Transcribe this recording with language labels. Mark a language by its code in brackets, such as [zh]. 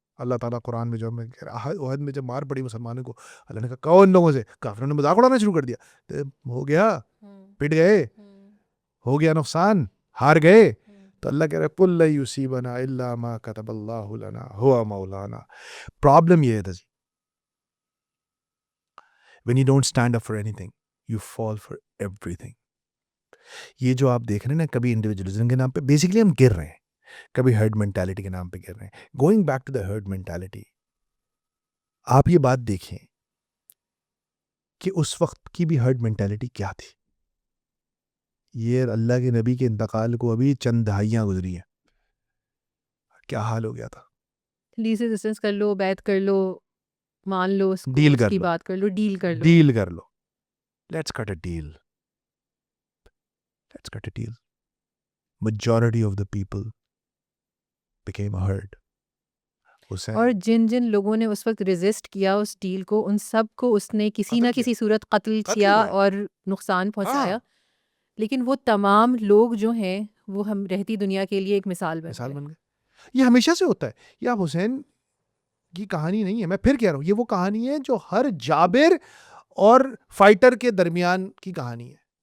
[ur] اللہ تعالیٰ قرآن میں جو ہمیں کہہ رہا ہے، عہد میں جب مار پڑی مسلمانوں کو، اللہ نے کہا کون لوگوں سے؟ کافروں نے مذاق اڑانا شروع کر دیا. تو ہو گیا، پٹ گئے، ہو گیا نقصان، ہار گئے. تو اللہ کہہ رہا ہے [ar] قُل لَن يُصِيبَنَا إِلَّا مَا كَتَبَ اللَّهُ لَنَا هُوَ مَوْلَانَا. [ur] پرابلم یہ ہے [en] when you don't stand up for anything, you fall for everything. [ur] یہ جو آپ دیکھ رہے ہیں نا، کبھی انڈیویجولزم کے نام پہ بیسیکلی ہم گر رہے ہیں، کبھی ہرڈ مینٹالٹی کے نام پہ گر رہے ہیں. [en] going back to the herd mentality, [ur] آپ یہ بات دیکھیں کہ اس وقت کی بھی ہرڈ مینٹالٹی کیا تھی. یہ اللہ کے نبی کے انتقال کو ابھی چند دہائیاں گزری ہیں، کیا حال ہو گیا تھا. لیز ریزسٹنس کر لو، بیعت کر لو، مان لو اس کو، ڈیل اس کر کی لو، بات کر لو، ڈیل کر لو. ڈیل کر لو. [en] Let's cut a deal, let's cut a deal. Majority of the people became a herd. [ur] اور جن جن لوگوں نے اس وقت ریزسٹ کیا اس ڈیل کو، ان سب کو اس نے کسی نہ کسی صورت قتل کیا اور نقصان پہنچایا. لیکن وہ تمام لوگ جو ہیں وہ ہم رہتی دنیا کے لیے ایک مثال بن گئے. یہ ہمیشہ سے ہوتا ہے. یہ آپ حسین کی کہانی نہیں ہے، میں پھر کہہ رہا ہوں، یہ وہ کہانی ہے جو ہر جابر اور فائٹر کے درمیان کی کہانی ہے.